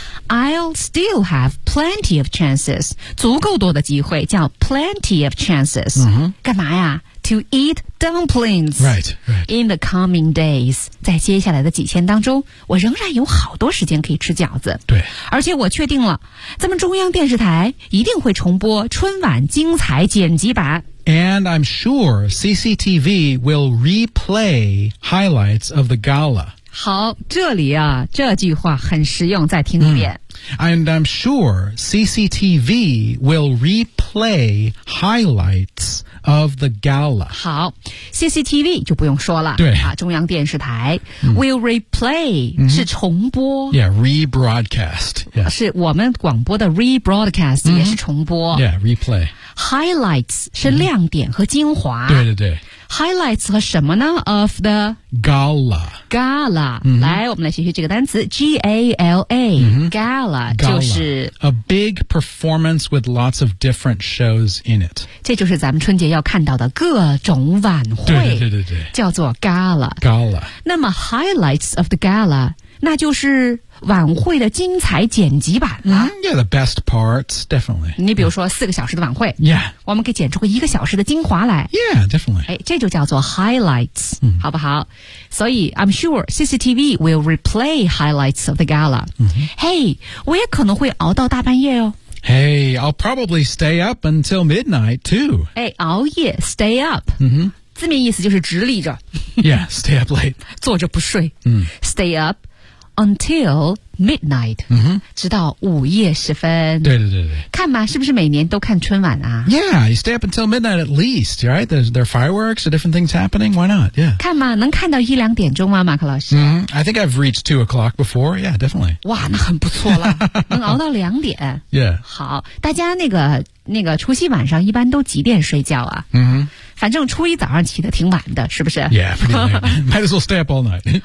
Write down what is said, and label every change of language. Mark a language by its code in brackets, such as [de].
[en] I'll still have plenty of chances. [zh] 足够多的机会叫 [en] plenty of chances.、 Mm-hmm. [zh] 干嘛呀？ [en] To eat dumplings. Right, right. In the coming days. [zh] 在接下来的几天当中，我仍然有好多时间可以吃饺子。对。而且我确定了，咱们中央电视台一定会重播春晚精彩剪辑版。 [en] And I'm sure CCTV will replay highlights of the gala. [zh] 好，这里啊，这句话很实用，再听一遍。 [en] And I'm sure CCTV will replay highlights of the gala. [zh] 好，CCTV就不用说了。对。啊，中央电视台。 [en] Will replay [zh] 是重播。 [en] Yeah, rebroadcast. Yeah. [zh] 是我们广播的 rebroadcast 也是重播。 [en] Yeah, replay. [zh] Highlights 是亮点和精华、嗯、对对对 [en] Highlights [zh] 和什么呢 [en] of the Gala Gala、嗯、 [zh] 来我们来学习这个单词 G-A-L-A、嗯、 Gala 就是 [en] A big performance with lots of different shows in it [zh] 这就是咱们春节要看到的各种晚会对对对 对, 对叫做 Gala [en] Gala [zh] 那么 Highlights of the Gala 那就是晚会的精彩剪辑版了、 [en] Yeah, the best parts, definitely. [zh] 你比如说四个小时的晚会 [en] Yeah. [zh] 我们可以剪出个一个小时的精华来 [en] Yeah, definitely. [zh] 哎，这就叫做 highlights,、好不好？所以 [en] I'm sure CCTV will replay highlights of the gala.、 [zh] Hey, 我也可能会熬到大半夜哦。 [en] Hey, I'll probably stay up until midnight, too. [zh] 哎，熬夜 stay up.、字面意思就是直立着。 [en] Yeah, stay up late. [zh] 坐着不睡。Stay up. [en] Until midnight,、 [zh] 直到午夜时分。对对对对。看嘛，是不是每年都看春晚啊 [en] ？Yeah, you stay up until midnight at least, right? There are fireworks, there are different things happening. Why not? Yeah. [zh] 看嘛，能看到一两点钟吗，马克老师？ [en] I think I've reached 2 o'clock before. Yeah, definitely. [zh] 哇，那很不错了，能熬到两点。 [en] Yeah. [zh] 好，大家那个除夕晚上一般都几点睡觉啊？反正初一早上起得挺晚的，是不是 [en] ？Yeah, might as well stay up all night.